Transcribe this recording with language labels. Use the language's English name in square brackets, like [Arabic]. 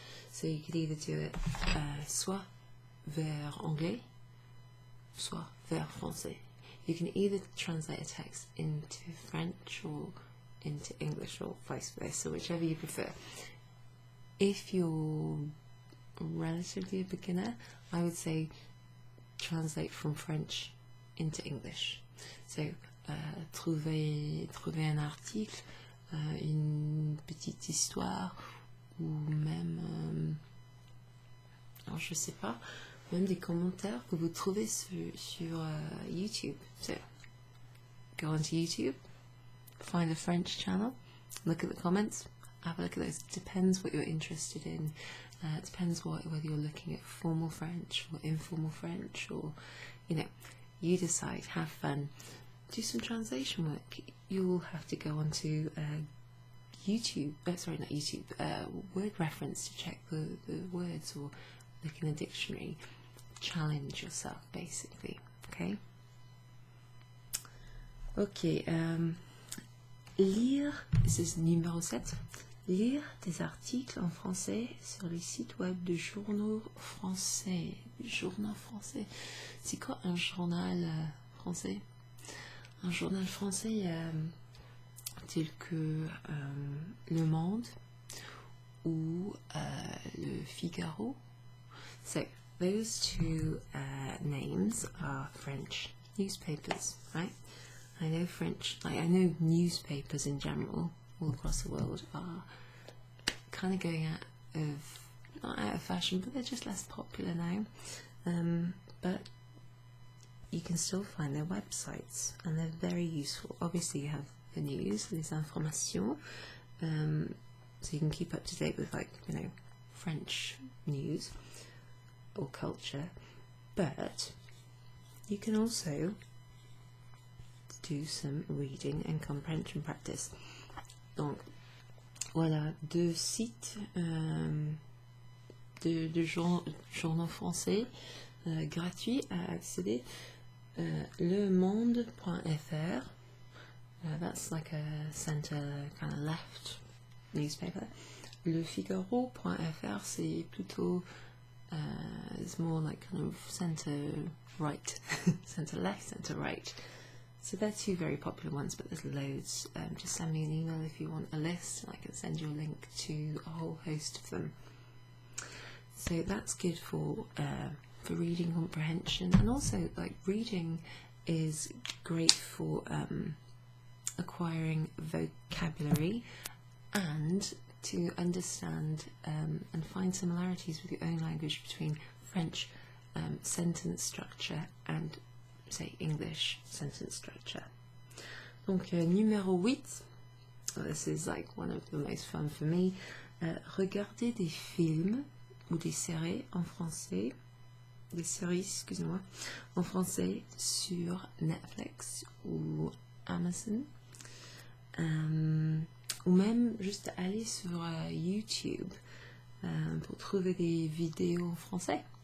[English] So you could either do it [French] soit vers anglais, soit vers français. [English] You can either translate a text into French or into English or vice versa, whichever you prefer. If you're relatively a beginner, I would say translate from French into English. [French] So, trouver un article, une petite histoire, ou même, alors je sais pas, même des commentaires que vous trouvez sur YouTube. [English] So, go onto YouTube, find a French channel, look at the comments, have a look at those. Depends what you're interested in. It depends whether you're looking at formal French or informal French, or, you know, you decide, have fun, do some translation work. You'll have to go onto YouTube, sorry, not YouTube, word reference to check the words, or look in a dictionary. Challenge yourself, basically, okay? Okay, [French] lire, [English] this is numéro 7. [French] Lire des articles en français sur les sites web de journaux français. Journal français. C'est quoi un journal français? Un journal français tel que Le Monde ou Le Figaro. [English] So, those two names are French newspapers, right? I know French, like I know newspapers in general, all across the world, are kind of going not out of fashion, but they're just less popular now. But you can still find their websites, and they're very useful. Obviously, you have the news, [French] les informations, [English] so you can keep up to date with, like, you know, French news or culture, but you can also do some reading and comprehension practice. [French] Donc, voilà, deux sites de journaux français gratuits à accéder. [English] lemonde.fr, that's like a center kind of left newspaper. [French] Le Figaro.fr, c'est plutôt [English] it's more like kind of center right, center left, center right. So they're two very popular ones, but there's loads. Just send me an email if you want a list. I can send you a link to a whole host of them. So that's good for reading comprehension, and also, like, reading is great for acquiring vocabulary and to understand and find similarities with your own language between French sentence structure and, say, English sentence structure. [French] Donc, numéro 8, [English] this is like one of the most fun for me. [French] Regarder des films ou des séries en français, des séries, excusez-moi, en français sur Netflix ou Amazon, ou même juste aller sur YouTube pour trouver des vidéos en français.